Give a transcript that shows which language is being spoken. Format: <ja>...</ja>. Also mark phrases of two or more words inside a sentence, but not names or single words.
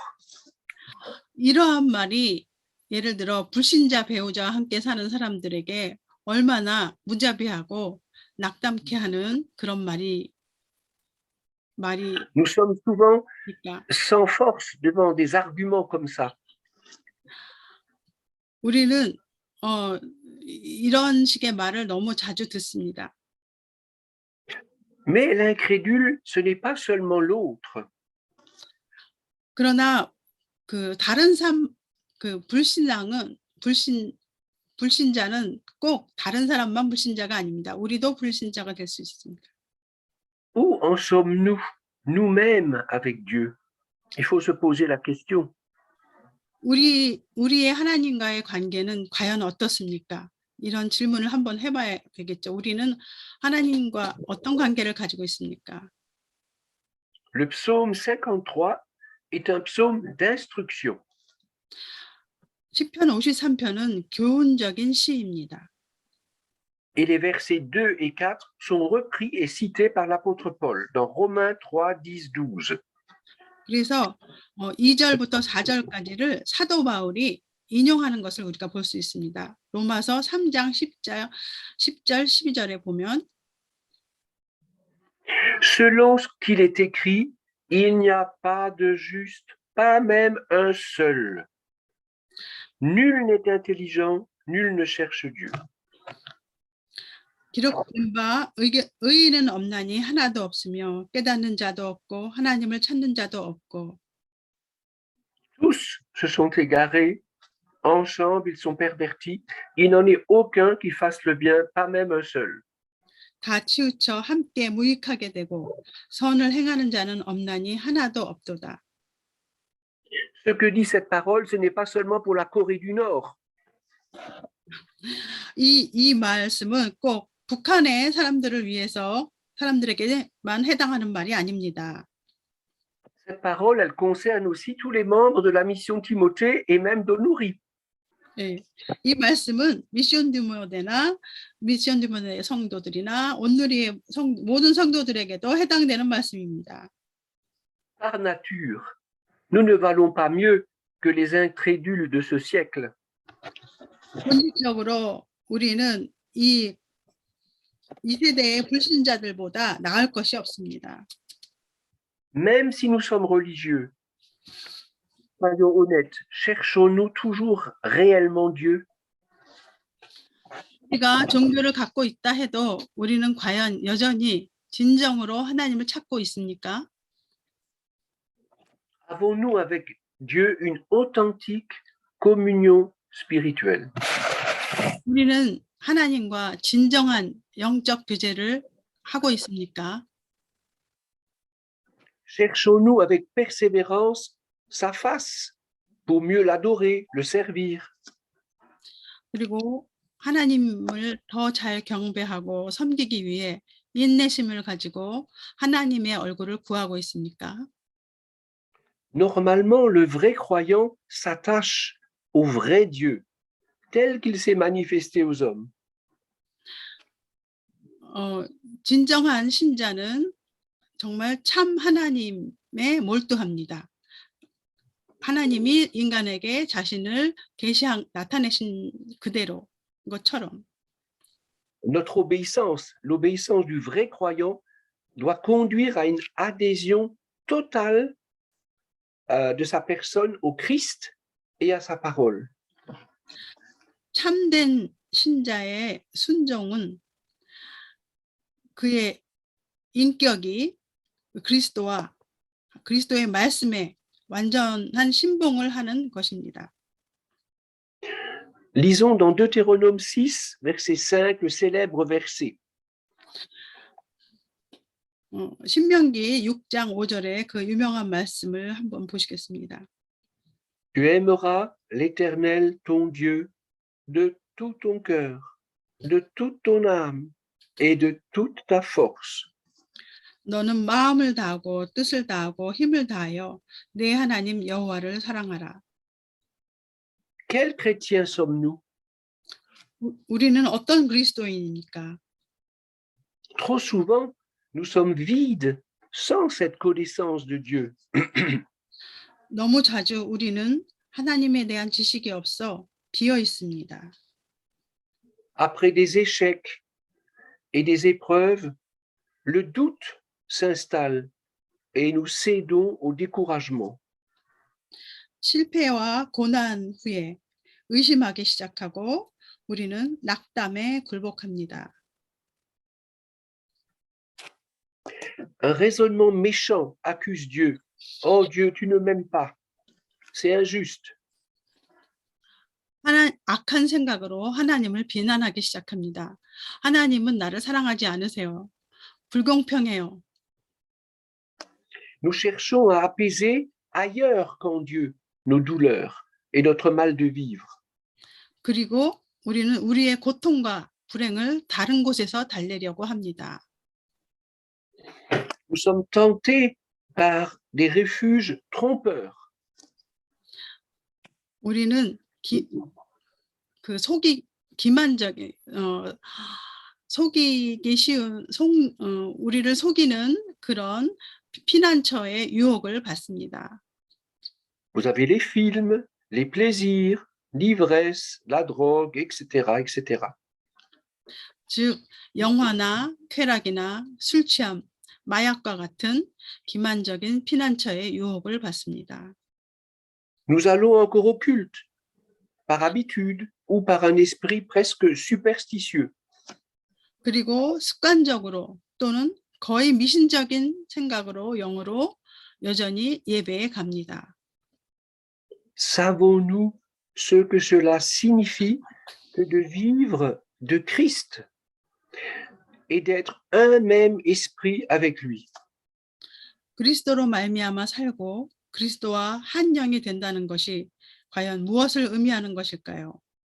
<ko>이러한 말이 예를 들어 불신자 배우자와 함께 사는 사람들에게 얼마나 무자비하고 낙담케 하는 그런 말이</ko> <fr>Nous sommes souvent</fr> <ko>있다.</ko> <fr>sans force devant des arguments comme ça.</fr> <ko>우리는 이런 식의 말을 너무 자주 듣습니다.</ko> <fr>Mais l'incrédule, ce n'est pas seulement l'autre.</fr> <ko>그러나 불신자는 꼭 다른 사람만 불신자가 아닙니다. 우리도 불신자가 될 수 있습니다.</ko> <fr>Où en sommes-nous, nous-mêmes, avec Dieu? Il faut se poser la question.</fr> <ko>우리의 하나님과의 관계는 과연 어떻습니까? 이런 질문을 한번 해봐야 되겠죠. 우리는 하나님과 어떤 관계를 가지고 있습니까?</ko> <fr>Le psaume 53 est un psaume d'instruction.</fr> <ko>시편 53편은 교훈적인 시입니다.</ko> <fr>Et les versets 2 et 4 sont repris et cités par l'apôtre Paul dans Romains 3, 10, 12.</fr> <ko>그래서 2절부터 4절까지를 사도 바울이 인용하는 것을 우리가 볼 수 있습니다. 로마서 3장 10절, 12절에 보면</ko> <fr>Selon ce qu'il est écrit, il n'y a pas de juste, pas même un seul. Nul n'est intelligent, nul ne cherche Dieu.</fr> <ko>기록된 바 의인은 없나니 하나도 없으며 깨닫는 자도 없고 하나님을 찾는 자도 없고</ko> <fr>Tous se sont égarés, ensemble ils sont pervertis, il n'en est aucun qui fasse le bien, pas même un seul.</fr> <ko>다 치우쳐 함께 무익하게 되고 선을 행하는 자는 없나니 하나도 없도다.</ko> <fr>Ce que dit cette parole, ce n'est pas seulement pour la Corée du Nord.</fr> <ko>이 말씀은 꼭 북한의 사람들을 위해서 사람들에게만 해당하는 말이 아닙니다.</ko> <fr>Cette parole, elle concerne aussi tous les membres de la mission Timothée et même d'Onuri.</fr> <ko>네, 이 말씀은 미션 디모데의 성도들이나 온누리의 모든 성도들에게도 해당되는 말씀입니다.</ko> <fr>Par nature, nous ne valons pas mieux que les incrédules de ce siècle.</fr> <ko>본질적으로 우리는 이 세대의 불신자들보다 나을 것이 없습니다.</ko> <fr>Même si nous sommes religieux, soyons honnêtes, cherchons-nous toujours réellement Dieu?</fr> <ko>우리가 종교를 갖고 있다 해도 우리는 과연 여전히 진정으로 하나님을 찾고 있습니까?</ko> <fr>Avons-nous avec Dieu une authentique communion spirituelle?</fr> <ko>우리는 하나님과 진정한 영적 교제를 하고 있습니까?</ko> <fr>Cherchons-nous avec persévérance sa face pour mieux l'adorer, le servir?</fr> <ko>그리고 하나님을 더 잘 경배하고 섬기기 위해 인내심을 가지고 하나님의 얼굴을 구하고 있습니까?</ko> <fr>Normalement, le vrai croyant s'attache au vrai Dieu, tel qu'il s'est manifesté aux hommes.</fr> <ko>진정한 신자는 정말 참 하나님에 몰두합니다. 하나님이 인간에게 자신을 나타내신 그대로 것처럼.</ko> <fr>Notre obéissance, l'obéissance du vrai croyant, doit conduire à une adhésion totale de sa personne au Christ et à sa parole.</fr> <ko>참된 신자의 순종은 그의 인격이 그리스도의 말씀에 완전한 신봉을 하는 것입니다.</ko> <fr>Lisons dans Deutéronome 6, verset 5, le célèbre verset.</fr> <ko>신명기 6장 5절에 그 유명한 말씀을 한번 보시겠습니다.</ko> <fr>Tu aimeras l'Éternel ton Dieu de tout ton cœur, de toute ton âme et de toute ta force.</fr> <ko>너는 마음을 다하고 뜻을 다하고 힘을 다하여 내 하나님 여호와를 사랑하라.</ko> <fr>Quels chrétiens sommes-nous?</fr> <ko>우리는 어떤 그리스도인입니까?</ko> <fr>Trop souvent, nous sommes vides sans cette connaissance de Dieu.</fr> <ko>너무 자주 우리는 하나님에 대한 지식이 없어 비어 있습니다.</ko> <fr>Après des échecs et des épreuves, le doute s'installe et nous cédons au découragement.</fr> <ko>실패와 고난 후에 의심하기 시작하고 우리는 낙담에 굴복합니다.</ko> <fr>Un raisonnement méchant accuse Dieu. Oh Dieu, tu ne m'aimes pas. C'est injuste.</fr> <ko>악한 생각으로 하나님을 비난하기 시작합니다. 하나님은 나를 사랑하지 않으세요. 불공평해요.</ko> <fr>Nous cherchons à apaiser ailleurs qu'en Dieu nos douleurs et notre mal de vivre.</fr> <ko>그리고 우리는 우리의 고통과 불행을 다른 곳에서 달래려고 합니다.</ko> <fr>Nous sommes tentés par des refuges trompeurs.</fr> <ko>우리는 속이기 쉬운 우리를 속이는 그런 피난처의 유혹을 받습니다.</ko> <fr>Vous avez les films, les plaisirs, l'ivresse, la drogue, etc., etc.</fr> <ko>즉 영화나 쾌락이나 술 취함, 마약과 같은 기만적인 피난처의 유혹을 받습니다.</ko> <fr>Nous allons encore au culte, par habitude ou par un esprit presque superstitieux.</fr> <ko>그리고 습관적으로 또는 거의 미신적인 생각으로 영으로 여전히 예배에 갑니다.</ko> <fr>Savons-nous ce que cela signifie que de vivre de Christ et d'être un même esprit avec lui?</fr> <ko>그리스도로 말미암아 살고 그리스도와 한 영이 된다는 것이 과연 무엇을 의미하는 것일까요?</ko>